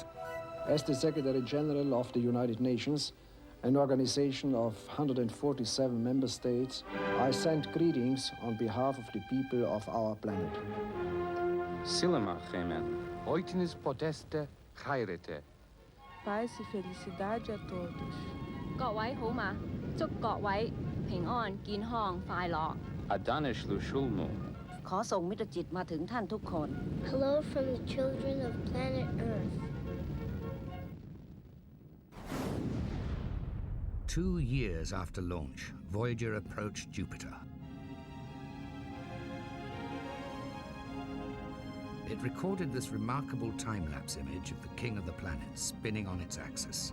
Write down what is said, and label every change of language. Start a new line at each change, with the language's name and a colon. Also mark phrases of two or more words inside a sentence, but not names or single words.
English: As the Secretary General of the United Nations, an organization of 147 member states, I send greetings on behalf of the people of our planet.
Greek: Σιλεμα Γεμεν, οἵτινές ποτ' ἔστε χαίρετε.
Portuguese: Paz e felicidade a todos.
Cantonese: 各位好嗎？祝各位平安、健康、快樂。
Akkadian: Adanish Lushulmu.
Thai: ขอส่งมิตรจิตมาถึงท่านทุกคน
English: Hello from the children of planet Earth. 2 years after launch, Voyager approached Jupiter. It recorded this remarkable time-lapse image of the king of the planets spinning on its axis.